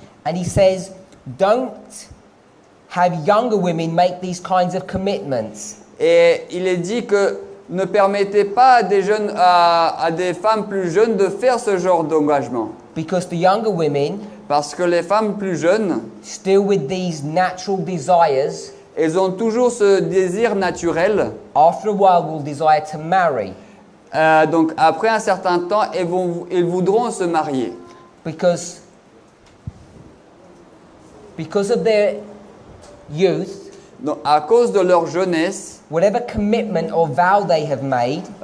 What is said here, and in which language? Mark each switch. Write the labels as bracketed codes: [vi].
[en] And he says, don't have younger women make these kinds of commitments. [fr] Et il est dit que ne permettez pas à des femmes plus jeunes de faire ce genre d'engagement. [en] Because the younger women, [fr] Parce que les femmes plus jeunes, [en] still with these natural desires, [fr] elles ont toujours ce désir naturel. [en] after a while will desire to marry. [fr] Donc après un certain temps, ils voudront se marier. [en] because of their youth, [fr] Donc à cause de leur jeunesse, [en] whatever commitment or vow they have made,